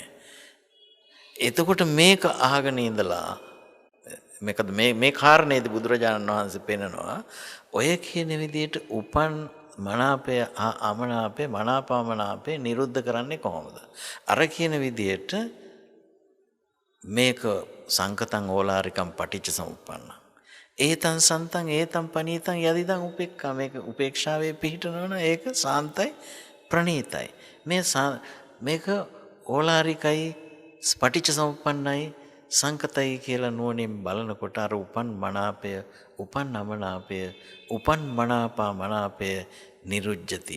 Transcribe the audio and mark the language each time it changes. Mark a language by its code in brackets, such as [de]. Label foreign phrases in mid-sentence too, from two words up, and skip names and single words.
[si] එතකොට මේක අහගෙන ඉඳලා මේකද මේ කාරණේදී බුදුරජාණන් වහන්සේ පෙන්නනවා ඔය කියන විදිහට උපන් මනාපය අමනාපය මනාපමනාපය නිරුද්ධ කරන්නේ කොහොමද? අර කියන විදිහට මේක [pi] සංකතං ඕලාරිකං පටිච්ච සමුප්පන්න. ඒතං සන්තං ඒතං පනීතං යදිදං උපේක්ඛා. [si] මේක උපේක්ෂාවේ පිහිටනවන ඒක සාන්තයි ප්‍රණීතයි. මේක ඕලාරිකයි පටිච්ච සමුප්පන්නයි සංකතයි කියලා නුවණින් බලනකොට අර උපන් මනාපය උපන් අමනාපය උපන් මනාපමනාපය නිරුජ්ජති.